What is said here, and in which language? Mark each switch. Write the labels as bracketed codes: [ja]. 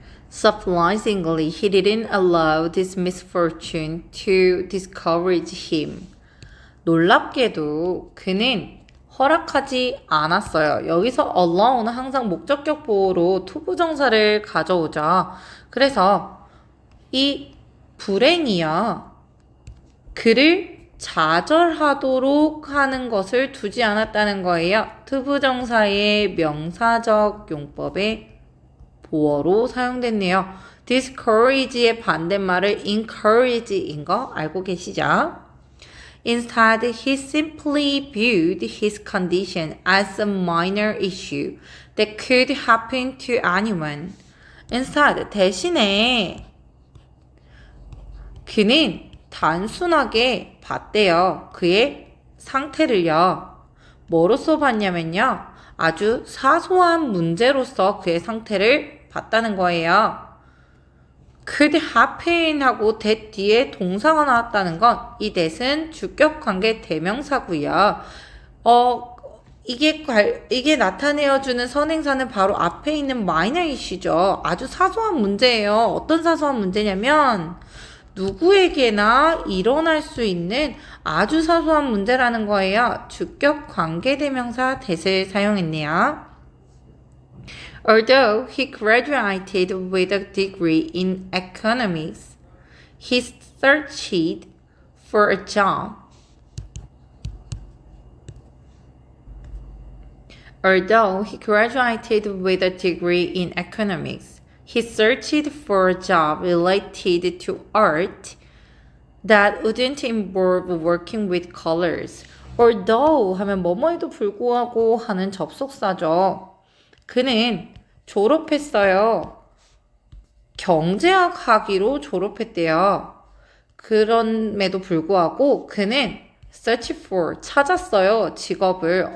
[en] Surprisingly, he didn't allow this misfortune to discourage him. [ko] 놀랍게도 그는 허락하지 않았어요. 여기서 allow는 항상 목적격 보호로 투부정사를 가져오죠. 그래서 이 불행이요. 그를 좌절하도록 하는 것을 두지 않았다는 거예요. 투부정사의 명사적 용법의 보어로 사용됐네요. discourage의 반대말을 encourage인 거 알고 계시죠? [en] Instead, he simply viewed his condition as a minor issue that could happen to anyone. [ko] Instead, 대신에 그는 단순하게 봤대요. 그의 상태를요. 뭐로써 봤냐면요. 아주 사소한 문제로서 그의 상태를 봤다는 거예요. [en] could happen [ko] 하고 that 뒤에 동사가 나왔다는 건 이 that은 주격관계 대명사고요. 이게 나타내어주는 선행사는 바로 앞에 있는 [en] minor issue [ko] 죠. 아주 사소한 문제예요. 어떤 사소한 문제냐면 누구에게나 일어날 수 있는 아주 사소한 문제라는 거예요. 주격 관계 대명사 that을 사용했네요. [en] Although he graduated with a degree in economics, he searched for a job. Although he graduated with a degree in economics, he searched for a job related to art that wouldn't involve working with colors. [ko] Although 하면 뭐뭐에도 불구하고 하는 접속사죠. 그는 졸업했어요. 경제학 학위로 졸업했대요. 그럼에도 불구하고 그는 [en] search for [ko] 찾았어요. 직업을.